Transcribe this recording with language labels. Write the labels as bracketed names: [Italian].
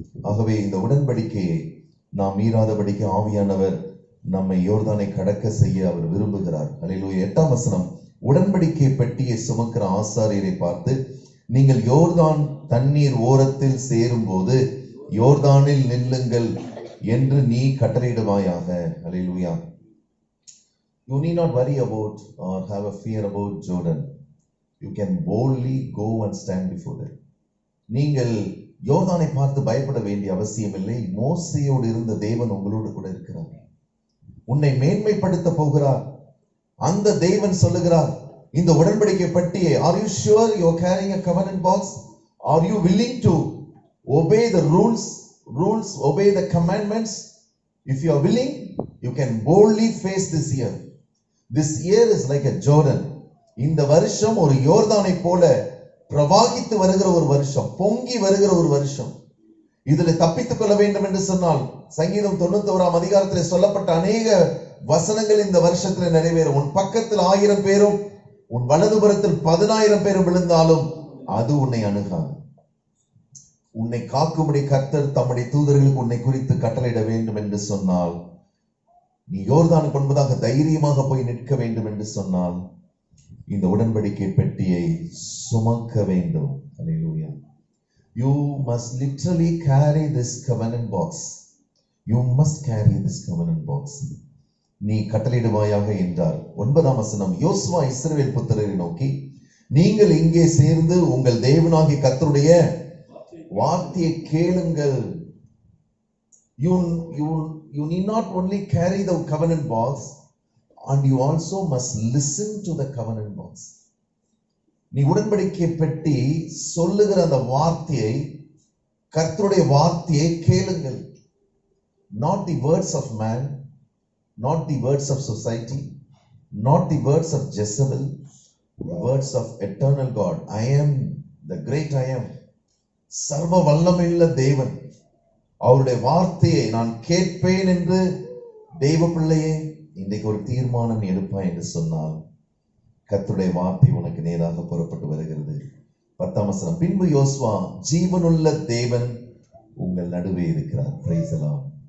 [Tamil] ஆகவே இந்த உடன்படிக்கையை நாம் மீறாதபடிக்கு ஆவியானவர் நம்மை யோர்தானை கடக்க செய்ய அவர் விரும்புகிறார். அல்லேலூயா. 8ஆம் வசனம், உடன்படிக்கை பெட்டியை சுமக்கிற ஆசாரியரை பார்த்து, நீங்கள் யோர்தான் தண்ணீர் ஓரத்தில் சேரும் போது யோர்தானில் நில்லுங்கள் என்று நீ கட்டளையிடுவாயாக. அல்லேலூயா. [English] You need not worry about or have a fear about Jordan. You can boldly go and stand before them. [Tamil] நீங்கள் யோர்தானை பார்த்து பயப்பட வேண்டிய அவசியம் இல்லை. மோசேயோடு இருந்த தேவன் உங்களோடு கூட இருக்கிறார். உன்னை மேன்மைப்படுத்த போகிறார். அந்த தேவன் சொல்லுகிறார், இந்த உடன்படிக்கை பட்டியை, [English] are you sure you are carrying a covenant box? Are you willing to obey the rules, obey the commandments? If you are willing, you can boldly face this year. This year is like a Jordan. [Tamil] இந்த வருஷம் ஒரு யோர்தானை போல பிரவாகித்து வருகிற ஒரு வருஷம், பொங்கி வருகிற ஒரு வருஷம். இதுல தப்பித்துக் கொள்ள வேண்டும் என்று சொன்னால் சங்கீதம் 91ஆம் அதிகாரத்தில் சொல்லப்பட்ட அநேக வசனங்கள் இந்த வருஷத்துல நிறைவேறும். உன் பக்கத்தில் 1000 பேரும் உன் வலதுபுறத்தில் 10,000 பேரும் விழுந்தாலும் அது உன்னை அணுகாது. உன்னை காக்கும்படி கர்த்தர் தம்முடைய தூதர்களுக்கு உன்னை குறித்து கட்டளையிட வேண்டும் என்று சொன்னால், நீ யோர்தானுக்கு முன்பதாக தைரியமாக போய் நிற்க வேண்டும் என்று சொன்னால், இந்த உடன்படிக்கை பெட்டியை சுமக்க வேண்டும். அல்லேலூயா. [English] You must literally carry this covenant box. You must carry this covenant box. [Tamil] நீ கட்டளையிடுவாயாக என்றார். 9ஆம் வசனம், யோசுவா இஸ்ரவேல் புத்திரரை நோக்கி, நீங்கள் இங்கே சேர்ந்து உங்கள் தேவனாகிய கர்த்தருடைய வார்த்தையை கேளுங்கள். [English] You need not only carry the covenant box, and you also must listen to the covenant box. [Tamil] நீ உடன்படிக்கை பெட்டி சொல்லுகிற அந்த வார்த்தையை, கர்த்தருடைய வார்த்தையை கேளுங்கள். [English] Not the words of man, not the words of society, not the words of Jezebel, the words of eternal God. I am the great I am. [Tamil] சர்வ வல்லமையுள்ள தேவன், அவருடைய வார்த்தையை நான் கேட்பேன் என்று தெய்வ பிள்ளையே இன்றைக்கு ஒரு தீர்மானம் எடுப்பாய் என்று சொன்னால், கர்த்தருடைய வார்த்தை உனக்கு நேராக புறப்பட்டு வருகிறது. 10ஆம் வசனம், பின்பு யோசுவா, ஜீவனுள்ள தேவன் உங்கள் நடுவே இருக்கிறார். [English] Praise the lord.